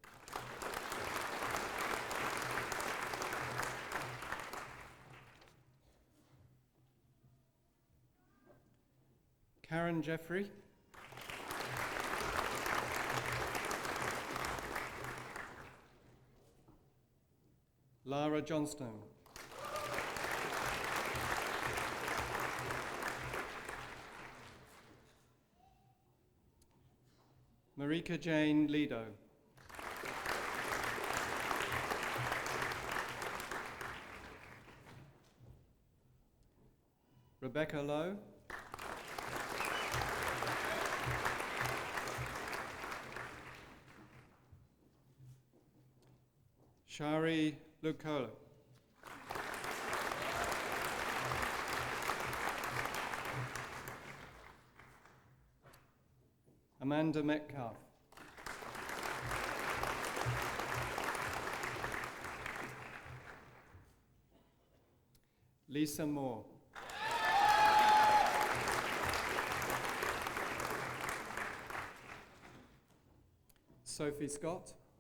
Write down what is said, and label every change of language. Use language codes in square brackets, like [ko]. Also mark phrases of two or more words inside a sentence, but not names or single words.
[en] Karen Jeffrey. Lara Johnstone. Marika Jane Lido. Rebecca Lowe. Shari Lukola. Amanda Metcalf. Lisa Moore. Sophie Scott.